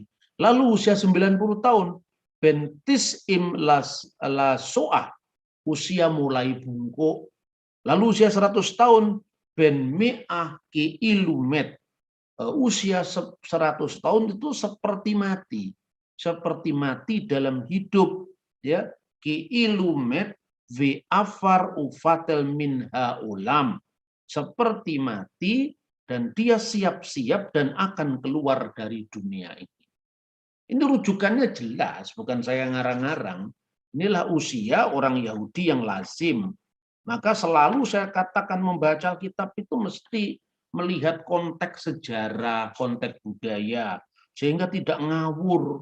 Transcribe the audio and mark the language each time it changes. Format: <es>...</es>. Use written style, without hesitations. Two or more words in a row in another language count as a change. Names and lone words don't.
<id>Lalu usia 90 tahun</id> <he>בן תשעים לשוח,</he> <id>usia mulai bungkuk. Lalu usia 100 tahun</id> <he>בן מאה כאילו מת,</he> <id>usia 100 tahun itu seperti mati dalam hidup, ya.</id> <he>כאילו מת ועבר ובטל מן העולם,</he> <id>seperti mati dan dia siap-siap dan akan keluar dari dunia ini. Ini rujukannya jelas, bukan saya ngarang-ngarang. Inilah usia orang Yahudi yang lazim. Maka selalu saya katakan membaca kitab itu mesti melihat konteks sejarah, konteks budaya, sehingga tidak ngawur.</id>